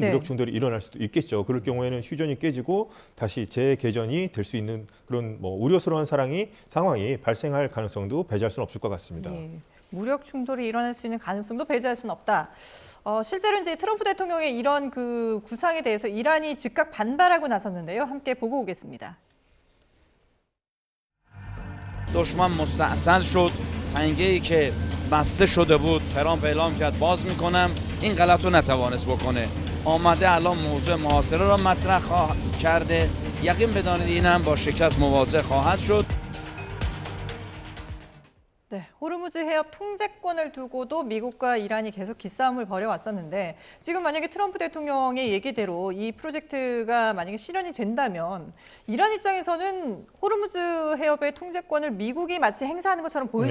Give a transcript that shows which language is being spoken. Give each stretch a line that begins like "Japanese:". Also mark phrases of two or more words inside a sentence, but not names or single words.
Korean: 무력 충돌이 일어날 수도 있겠죠. 그럴 경우에는 휴전이 깨지고 다시 재개전이 될 수 있는 그런 뭐 우려스러운 상황이 발생할 가능성도 배제할 수는 없을 것 같습니다. 예. 무력 충돌이 일어날 수 있는 가능성도 배제할 수는 없다. 실제로 이제 트럼프 대통령의 이런 그 구상에 대해서 이란이 즉각 반발하고 나섰는데요. 함께 보고 오겠습니다.
Persian: دشمن مستأصل شد تنگه‌ای که بسته شده بود ترامپ اعلام کرد باز میکنم این غلط رو نتوانست بکنه آمده الان موضوع محاصره را مطرح کرده یقین بدانید این هم با شکست مواجه خواهد شد
Korean: 네, 호르무즈 해협 통제권을 두고도 미국과 이란이 계속 기싸움을 벌여왔었는데 지금 만약에 트럼프 대통령의 얘기대로 이 프로젝트가 만약에 실현이 된다면 이란 입장에서는 호르무즈 해협의 통제권을 미국이 마치 행사하는 것처럼 보일 수